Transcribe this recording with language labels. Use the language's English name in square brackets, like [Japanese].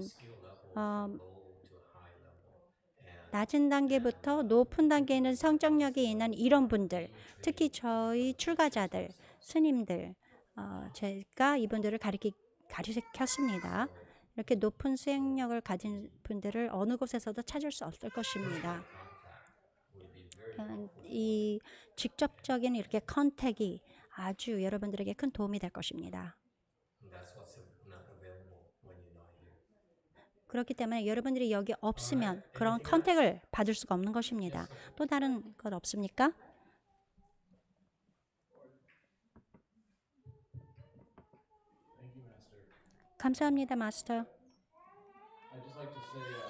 [English] skill level from low to high level and [Korean] 낮은 단계부터 높은 단계에 있는 성적력이 있는 이런 분들, 특히 저희 출가자들, 스님들, 제가 이분들을 가르쳤습니다. 이렇게 높은 수행력을 가진 분들을 어느 곳에서도 찾을 수 없을 것입니다. [English] contact would be very [Korean] 이 직접적인 이렇게 컨택이 아주 여러분들에게 큰 도움이 될 것입니다. [English] that's what's not available when you're not here. [Korean] 그렇기 때문에 여러분들이 여기 없으면 그런 컨택을 받을 수가 없는 것입니다. 또 다른 것 없습니까? [English] Thank you, Master. [Korean] 감사합니다, 마스터. [English] I'd just like to say,